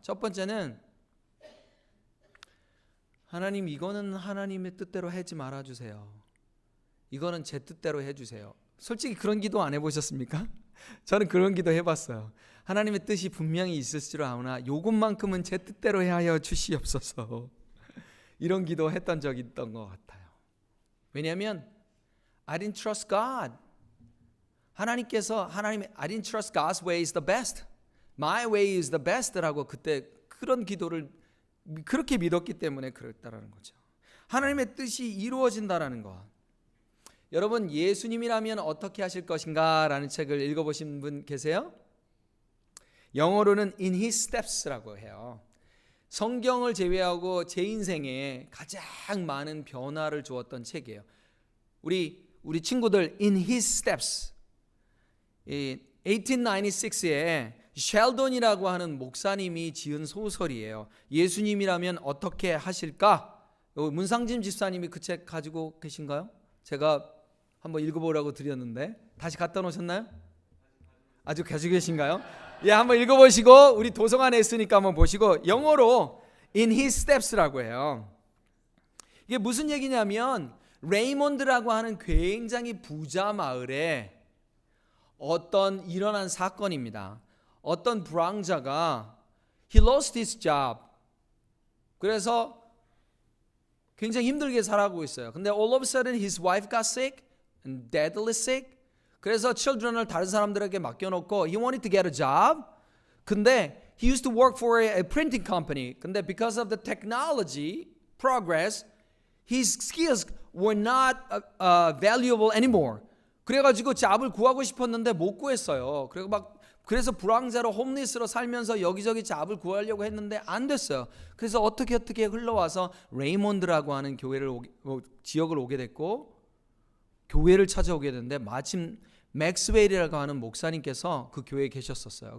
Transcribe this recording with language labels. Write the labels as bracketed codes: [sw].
[ko] 첫 번째는 하나님, 이거는 하나님의 뜻대로 하지 말아주세요. 이거는 제 뜻대로 해주세요. 솔직히 그런 기도 안 해보셨습니까? 저는 그런 기도 해봤어요. 하나님의 뜻이 분명히 있을 줄 아나 요것만큼은 제 뜻대로 하여 주시옵소서. 이런 기도 했던 적이 있던 것 같아요. 왜냐하면 [en] I didn't trust God. [ko] 하나님께서 [en] I didn't trust God's way is the best. My way is the best [ko] 라고 그때 그런 기도를 그렇게 믿었기 때문에 그랬다라는 거죠. 하나님의 뜻이 이루어진다라는 것. 여러분, 예수님이라면 어떻게 하실 것인가 라는 책을 읽어보신 분 계세요? 영어로는 In His Steps라고 해요. 성경을 제외하고 제 인생에 가장 많은 변화를 주었던 책이에요. 우리 친구들 In His Steps, 1896에 셸돈이라고 하는 목사님이 지은 소설이에요. 예수님이라면 어떻게 하실까? 문상진 집사님이 그 책 가지고 계신가요? 제가 한번 읽어보라고 드렸는데 다시 갖다 놓으셨나요? 아주 가지고 계신가요? 예, 한번 읽어보시고 우리 도서관에 있으니까 한번 보시고 영어로 In His Steps라고 해요. 이게 무슨 얘기냐면 레이몬드라고 하는 굉장히 부자 마을에 어떤 일어난 사건입니다. 어떤 불황자가 [en] He lost his job. [ko] 그래서 굉장히 힘들게 살아가고 있어요. 근데 [en] all of a sudden his wife got sick and deadly sick. [ko] 그래서 children을 다른 사람들에게 맡겨놓고 [en] he wanted to get a job. [ko] 근데 [en] he used to work for a printing company. 근데 because of the technology progress, his skills were not valuable anymore. [ko] 그래가지고 잡을 구하고 싶었는데 못 구했어요. 그래서 불황자로 홈리스로 살면서 여기저기 잡을 구하려고 했는데 안 됐어요. 그래서 어떻게 흘러와서 레이몬드라고 하는 지역을 오게 됐고 교회를 찾아오게 됐는데 마침 맥스웰이라고 하는 목사님께서 그 교회에 계셨었어요.